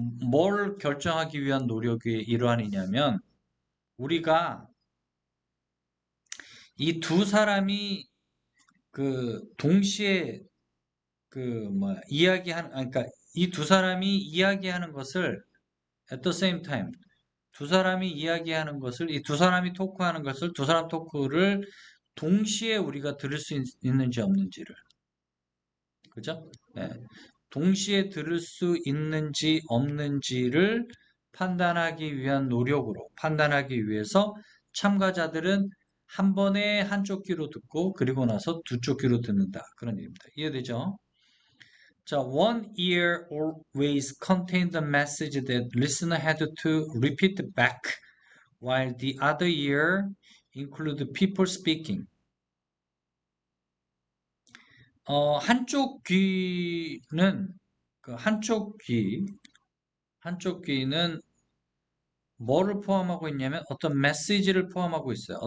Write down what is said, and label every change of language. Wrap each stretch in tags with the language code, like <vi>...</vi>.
<ko>뭘 결정하기 위한 노력이 일환이냐면 우리가 이 두 사람이 그 동시에 그 뭐 이야기하는 그러니까 이 두 사람이 이야기하는 것을</ko> <en>at the same time</en> <ko>두 사람이 이야기하는 것을 이 두 사람이 토크하는 것을 두 사람 토크를 동시에 우리가 들을 수 있는지 없는지를 그죠? 네. 동시에 들을 수 있는지 없는지를 판단하기 위한 노력으로 판단하기 위해서 참가자들은 한 번에 한쪽 귀로 듣고 그리고 나서 두 쪽 귀로 듣는다. 그런 얘기입니다. 이해되죠? 자,</ko> <en>one ear always contained the message that listener had to repeat back, while the other ear included people speaking.</en> <ko>한쪽 귀는 그 한쪽 귀는 뭐를 포함하고 있냐면 어떤 메시지를 포함하고 있어요.</ko>